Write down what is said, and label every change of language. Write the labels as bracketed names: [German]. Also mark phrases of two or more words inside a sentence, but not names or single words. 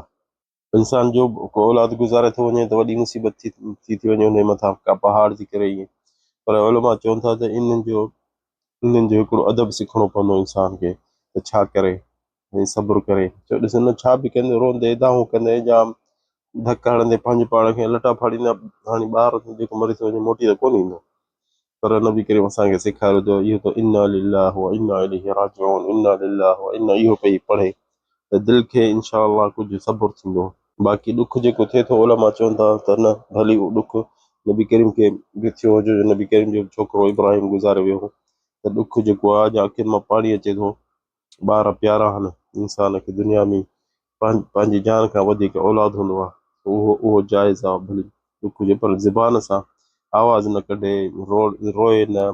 [Sindhi] इंसान जो को औलाद गुज़ारे थो वञे त वॾी मुसीबत थी वञे उन मथां का पहाड़ थी करे ईअं, पर उलमा चवनि था त इन्हनि जो हिकिड़ो अदब सिखणो पवंदो इंसान खे त छा करे ऐं सब्र करे। छो ॾिस न छा बि कंदे रोंदे दाहूं कंदे जाम धक हणंदे पंहिंजे पाण खे लटा फाड़ींदा, हाणे ॿार जेको मरी थो वञे मोटी त कोन ईंदो, पर नबी करीम असांखे सेखारियो त इहो त [Arabic] إنا لله وإنا إليه راجعون, إنا لله وإنا [Sindhi] इहो पई पढ़े त दिलि खे इंशाअल्लाह कुझु सब्र थींदो। बाक़ी ॾुख जेको थिए थो उलमा चवनि था त न भली उहो ॾुख नबी करीम खे बि थियो हुजे, नबी करीम जो छोकिरो इब्राहिम गुज़ारे वियो हो त ॾुख जेको आहे अॼु अखियुनि मां पाणी अचे थो। ॿार प्यारा आहिनि इंसान खे, दुनिया में पंहिंजी जान खां वधीक औलाद हूंदो आहे, उहो जाइज़ आहे, भली ॾुख हुजे पर ज़बान सां आवाज़ न कढे, रोए न।